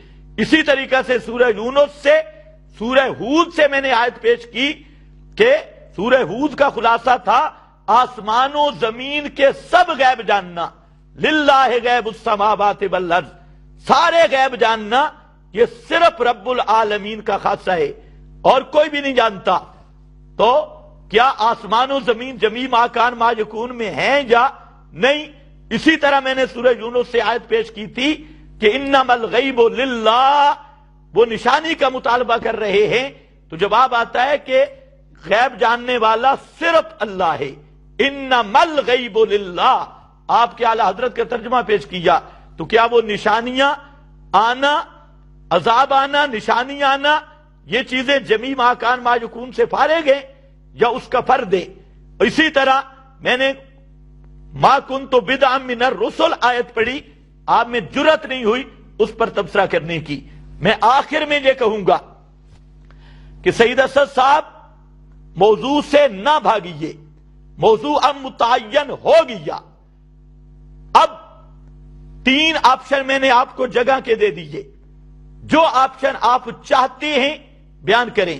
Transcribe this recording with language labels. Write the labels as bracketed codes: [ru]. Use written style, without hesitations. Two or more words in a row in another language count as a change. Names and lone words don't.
[ur] اسی طریقہ سے سورہ یونس سے، سورہ ہود سے میں نے آیت پیش کی کہ سورہ ہود کا خلاصہ تھا آسمان و زمین کے سب غیب جاننا، [ar] للہ غیب السماوات والارض، [ur] سارے غیب جاننا یہ صرف رب العالمین کا خاصہ ہے اور کوئی بھی نہیں جانتا۔ تو کیا آسمان و زمین [ar] جمیع ما کان ما یکون [ur] میں ہیں یا نہیں؟ اسی طرح میں نے سورہ یونس سے آیت پیش کی تھی کہ [ar] انما الغیب للہ، [ur] وہ نشانی کا مطالبہ کر رہے ہیں، تو جواب آتا ہے کہ غیب جاننے والا صرف اللہ ہے، [ar] انما الغیب للہ۔ [ur] آپ کے اعلی حضرت کا ترجمہ پیش کیا، تو کیا وہ نشانیاں آنا، عذاب آنا، نشانی آنا، یہ چیزیں [ar] جمیع ما کان ما یکون [ur] سے فارغ ہیں یا اس کا فرد ہے؟ اسی طرح میں نے [ar] ما کنت بدعا من الرسل [ur] آیت پڑھی، آپ میں جرت نہیں ہوئی اس پر تبصرہ کرنے کی۔ میں آخر میں یہ کہوں گا کہ سید اسد صاحب موضوع سے نہ بھاگیے، موضوع اب متعین ہو گیا۔ اب 3 آپشن میں نے آپ کو جگہ کے دے دیجئے، جو آپشن آپ چاہتے ہیں بیان کریں۔